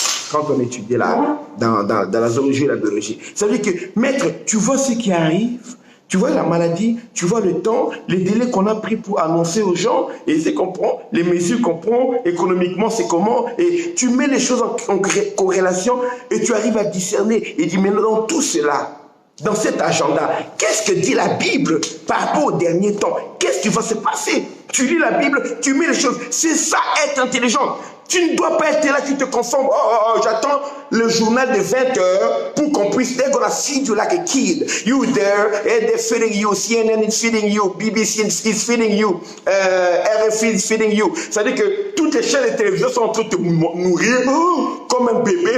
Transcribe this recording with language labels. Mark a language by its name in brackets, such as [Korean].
[French] Quand on étudie là, dans la zoologie et la biologie. Ça veut dire que, maître, tu vois ce qui arrive, tu vois la maladie, tu vois le temps, les délais qu'on a pris pour annoncer aux gens, et c'est qu'on prend, les mesures qu'on prend, économiquement c'est comment, et tu mets les choses en corrélation, et tu arrives à discerner, et dis maintenant dans tout cela, dans cet agenda, qu'est-ce que dit la Bible par rapport au dernier temps? Qu'est-ce qui va se passer? Tu lis la Bible, tu mets les choses, c'est ça être intelligent. Tu ne dois pas être là, tu te conformes. J'attends le journal de 20 heures pour qu'on puisse. [English] They're gonna feed you like a kid. You there, and they're feeding you. CNN is feeding you. BBC is feeding you. RFI is feeding you. [French] C'est-à-dire que toutes les chaînes de télévision sont en train de te nourrir comme un bébé.